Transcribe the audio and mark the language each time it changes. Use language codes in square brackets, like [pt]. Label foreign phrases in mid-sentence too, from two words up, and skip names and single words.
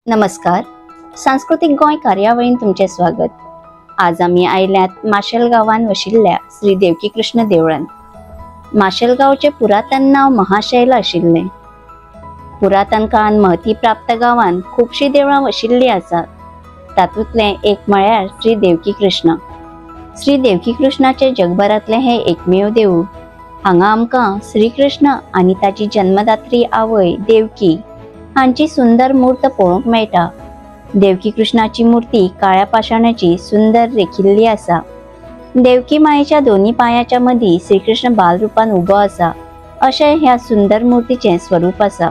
[kok] नमस्कार. सांस्कृतिक गोंय कार्यावळीन तुमचे स्वागत. आज आम्ही आयल्यात माशेल गावान वशिल्ल्या श्री देवकी कृष्ण देवळान. माशेल गावचे पुरातन नाव महाशैल आशिल्ले. पुरातन काळान महती प्राप्त गावान खूबशी देवळां वशिल्ली आसात. तातूंतले एक म्हळ्यार श्री देवकी कृष्ण. श्री देवकी कृष्णाचे जगभरातले हे एकमेव देवूळ. हांगा आमकां श्री कृष्ण आनी ताची जन्मदात्री आवय देवकी हांची सुंदर मूर्त पळोवंक मेळटा. देवकी कृष्णाची मूर्ती काळ्या पाशाणाची सुंदर रेखिल्ली आसा. देवकी मायेच्या दोन्ही पायाच्या मदीं श्रीकृष्ण बालरूपान उबो आसा अशें ह्या सुंदर मूर्तीचे स्वरूप आसा.